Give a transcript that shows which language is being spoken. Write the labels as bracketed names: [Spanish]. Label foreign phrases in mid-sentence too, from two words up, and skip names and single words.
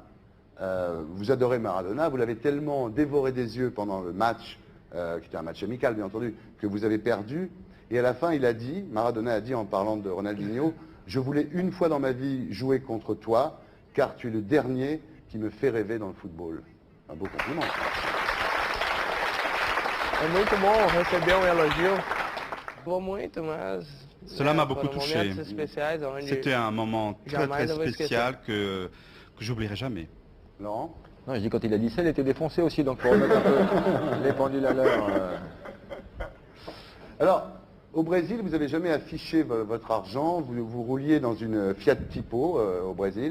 [French] Vous adorez Maradona, vous l'avez tellement dévoré des yeux pendant le match, qui était un match amical bien entendu, que vous avez perdu. Et à la fin, Maradona a dit en parlant de Ronaldinho, Je voulais une fois dans ma vie jouer contre toi, car tu es le dernier qui me fait rêver dans le football. Un beau compliment. [Portuguese] É muito bom receber elogio. Vou muito, mas... [French] Cela m'a beaucoup touché. C'était C'était un moment très spécial que j'oublierai jamais. Laurent? Non, je dis quand il a dit ça, il était défoncé aussi, donc pour remettre un peu les pendules à l'heure. Alors, au Brésil, vous n'avez jamais affiché votre argent, vous rouliez dans une Fiat Tipo au Brésil.